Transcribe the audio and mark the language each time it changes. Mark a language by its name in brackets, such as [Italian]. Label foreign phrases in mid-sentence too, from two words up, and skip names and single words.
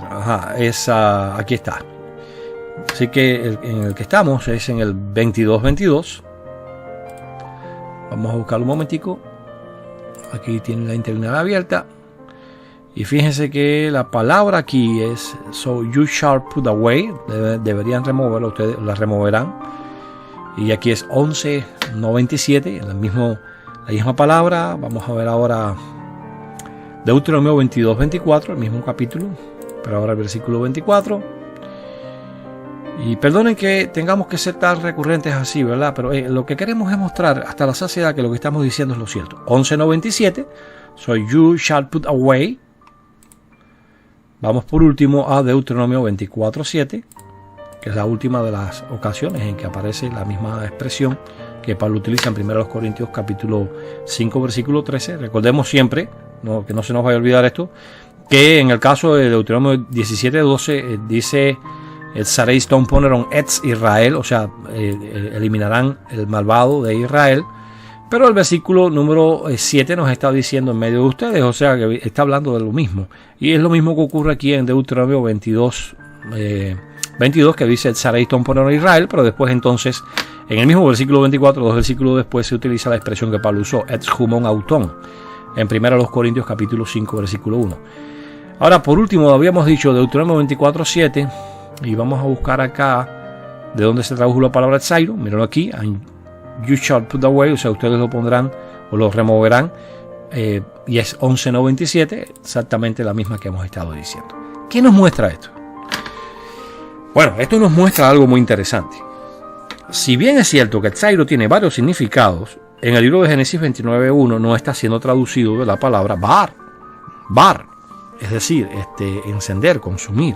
[Spanish] Aquí está. Así que en el que estamos es en el 22:22. Vamos a buscarlo un momentico. Aquí tiene la interlineal abierta. Y fíjense que la palabra aquí es [English] so you shall put away. [Spanish] Deberían removerla, ustedes la removerán. Y aquí es 11:97, la misma palabra. Vamos a ver ahora Deuteronomio 22:24, el mismo capítulo, pero ahora el versículo 24. Y perdonen que tengamos que ser tan recurrentes así, ¿verdad? Pero lo que queremos es mostrar hasta la saciedad que lo que estamos diciendo es lo cierto. 11:97, [English] so you shall put away. [Spanish] Vamos por último a Deuteronomio 24:7, que es la última de las ocasiones en que aparece la misma expresión que Pablo utiliza en 1 Corintios capítulo 5 versículo 13. Recordemos siempre, que no se nos vaya a olvidar esto, que en el caso de Deuteronomio 17:12 dice [Greek] ἐξαρεῖς τὸν πονηρὸν ἐξ Ἰσραήλ, [Spanish] o sea, eliminarán el malvado de Israel. Pero el versículo número 7 nos está diciendo en medio de ustedes, o sea que está hablando de lo mismo. Y es lo mismo que ocurre aquí en Deuteronomio 22, que dice [Greek] ἐξαρεῖς τὸν πονηρὸν Ἰσραήλ, [Spanish] pero después entonces, en el mismo versículo 24, 2 versículos después, se utiliza la expresión que Pablo usó, [Greek] ἐξ ὑμῶν αὐτῶν, [Spanish] en 1 Corintios capítulo 5, versículo 1. Ahora, por último, habíamos dicho Deuteronomio 24:7, y vamos a buscar acá de dónde se tradujo la palabra etzairo. Mírenlo aquí, [English] you shall put away, [Spanish] o sea, ustedes lo pondrán o lo removerán, y es 11:97, exactamente la misma que hemos estado diciendo. ¿Qué nos muestra esto? Bueno, esto nos muestra algo muy interesante. Si bien es cierto que etzairo tiene varios significados, en el libro de Génesis 29:1 no está siendo traducido de la palabra bar, es decir, encender, consumir.